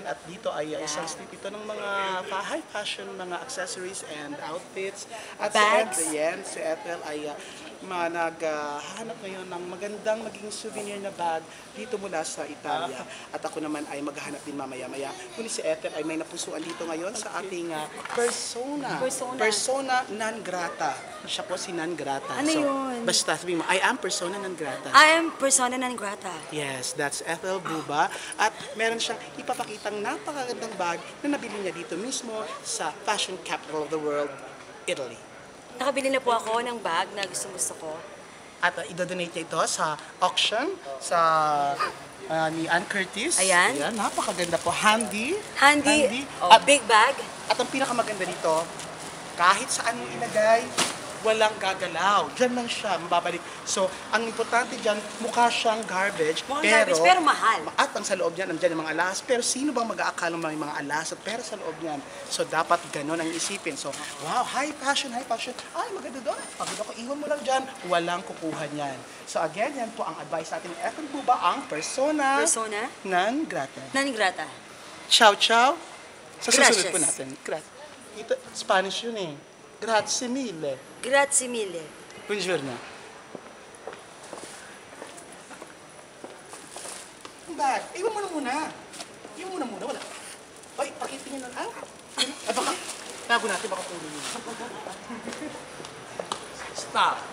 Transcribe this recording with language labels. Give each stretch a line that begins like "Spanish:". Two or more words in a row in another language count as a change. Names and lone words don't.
Filipino: At dito ay isang street ito ng mga
English: high fashion,
Filipino: mga
English: accessories and outfits.
Filipino: At bags. si Ethel ay naghahanap ngayon ng magandang maging souvenir na bag dito mula sa Italia. At ako naman ay maghahanap din mamaya-maya. Kundi si Ethel ay may napusuan dito ngayon sa ating
Latin: persona non grata.
Filipino: Siya po si
Latin: non grata.
Filipino: Ano yun? Basta sabihin mo,
English: I am
Latin: persona non grata.
English: I am
Latin: persona non grata.
English: Yes, that's
Filipino: Ethel Buba. At meron siyang ipapakitang napakagandang bag na nabili niya dito mismo sa
English: fashion capital of the world,
Filipino: Italy. Nakabili na po ako ng bag na gusto ko. At idodonate niya ito sa auction sa ni Ann Curtis. Ayan. Ayan, napakaganda po. Handy. Handy. Oh, At,
English: big bag.
Filipino: at ang pinakamaganda dito, kahit saan mo ilagay, walang gagalaw. Diyan lang siya, mababalik. So, ang importante dyan, mukha siyang garbage. Pero mahal. At ang sa loob niyan, nandiyan yung mga alas. Pero sino bang mag-aakala may mga alas at pera sa loob niyan? So, dapat ganun ang isipin. So,
English: wow, high fashion, high fashion.
Filipino: Ay, maganda doon. Pagod ako, iwan mo lang dyan. Walang kukuha niyan. So, again, yan po ang advice natin ni Ethel Buba, ang
Latin: persona non grata. Non grata.
Italian: Ciao, ciao.
Filipino: Sa susunod Gracias. po natin. Ito, Spanish yun eh.
Italian: Grazie mille. Grazie mille. Buongiorno.
Filipino: Bag, iwan mo na muna. Iwan mo na muna, wala. Ay, pakitingin na. Ay, baka, tago natin, baka tuloy yun. Stop.